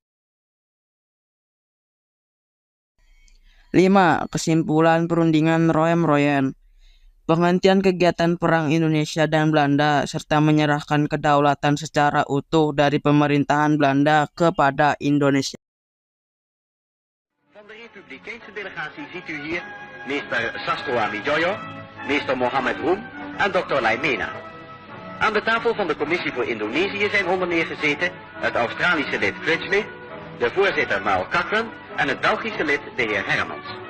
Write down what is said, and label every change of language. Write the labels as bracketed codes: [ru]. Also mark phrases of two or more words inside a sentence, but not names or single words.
[id] 5. Kesimpulan perundingan Roem-Royen. Penghentian kegiatan perang Indonesia dan Belanda serta menyerahkan kedaulatan secara utuh dari pemerintahan Belanda kepada Indonesia. [nl] Van de Republikeinse delegatie ziet u hier meester Sastoami Joyo, meester Mohammed Roem en Dr. Laimena. Aan de tafel van de Commissie voor Indonesië zijn onder meer gezeten het Australische lid Critchley, de voorzitter Mal Cochran en het Belgische lid de heer Hermans.